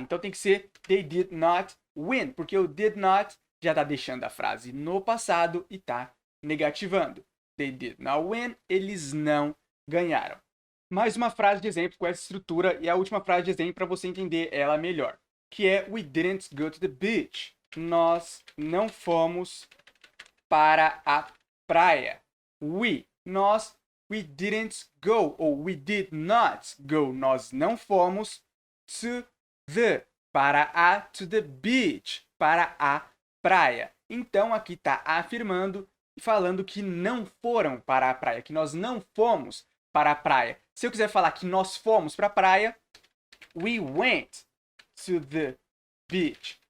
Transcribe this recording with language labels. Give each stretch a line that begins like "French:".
Portuguese: Então, tem que ser
English: they did not win,
Portuguese: porque o
English: did not
Portuguese: já está deixando a frase no passado e está negativando.
English: They did not win.
Portuguese: Eles não ganharam. Mais uma frase de exemplo com essa estrutura e a última frase de exemplo para você entender ela melhor, que é
English: we didn't go to the beach.
Portuguese: Nós não fomos para a praia. Nós,
English: we didn't go
Portuguese: ou
English: we did not go.
Portuguese: Nós não fomos
English: to the beach,
Portuguese: para a praia. Então aqui está afirmando e falando que não foram para a praia, que nós não fomos para a praia. Se eu quiser falar que nós fomos para a praia,
English: we went to the beach.